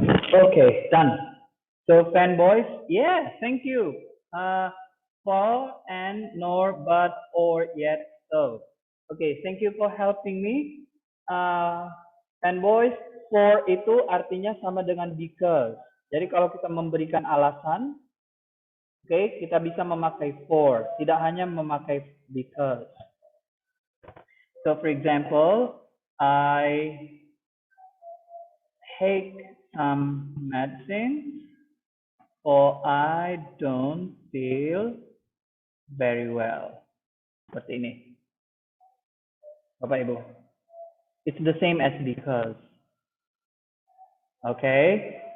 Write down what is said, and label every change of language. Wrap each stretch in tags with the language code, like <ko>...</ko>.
<en>Okay, done. So fanboys, yeah, thank you. For, and, nor, but, or, yet, so. Okay, thank you for helping me.</en> <id>Fanboys, for itu artinya sama dengan because. Jadi kalau kita memberikan alasan, okay, kita bisa memakai for, tidak hanya memakai because.</id> <en>So for example, I take some medicine or I don't feel very well.</en> <id>Seperti ini.</id> <en>Bapak Ibu. It's the same as because. Okay.</en>